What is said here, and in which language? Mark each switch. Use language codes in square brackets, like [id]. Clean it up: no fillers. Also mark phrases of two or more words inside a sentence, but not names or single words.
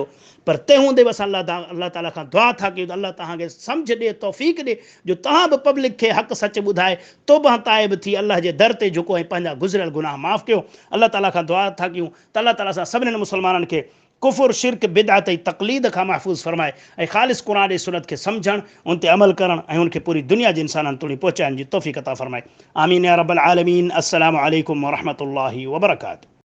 [sd] पर तंहिं हूंदे बि असां अल्लाह ताला खां दुआ था कयूं त अल्लाह तव्हांखे सम्झ ॾिए, तौफ़ीक़ ॾिए, जो तव्हां बि पब्लिक खे हक़ सच ॿुधाए तौबा ताइब थी अल्लाह जे दर ते झुको ऐं पंहिंजा गुज़िरियल गुनाह माफ़ कयो। अल्लाह ताला खां दुआ था कयूं त अल्लाह ताला सां सभिनीनि मुस्लमाननि खे कुफ़ुर, शिरक, बिदअत ऐं तक़लीद खां महफ़ूज़ फरमाए, ऐं ख़ालिस क़ुरान ऐं सुन्नत खे सम्झणु, उन ते अमल करणु, ऐं उनखे पूरी दुनिया जे इंसाननि ताईं पहुचाइण जी तौफ़ीक़ अता फरमाए। [ar] آمين يا رب العالمين. السلام عليكم ورحمة الله وبركاته.